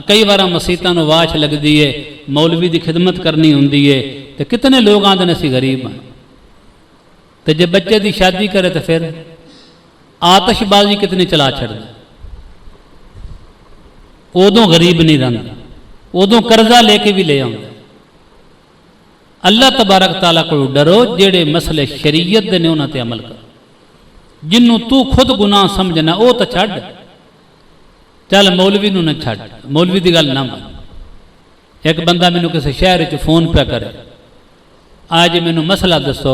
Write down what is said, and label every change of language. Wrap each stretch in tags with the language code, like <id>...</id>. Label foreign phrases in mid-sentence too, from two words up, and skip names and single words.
<pa>کئی بار مسیتاں نوں واش لگدی ہے، مولوی کی خدمت کرنی ہندی ہے تو کتنے لوک آندے نے اسیں غریب ہاں. تو جے بچے کی شادی کرے تو پھر آتشبازی کتنی چلا چھڈدا. اودوں غریب نہیں رہندا، اودوں قرضہ لے کے بھی لے آؤندا.</pa> <ar>الله تبارك وتعالى</ar> <pa>کو ڈرو، جیہڑے مسئلے شریعت دے نے انہاں تے عمل کرو. جنہوں توں خود گناہ سمجھنا وہ تو چھڈ، چل مولوی نوں نہ چھڈ، مولوی دی گل نہ من. اک بندہ مینوں کسی شہر چ فون پے کرے، اج مینوں مسئلہ دسو.</pa>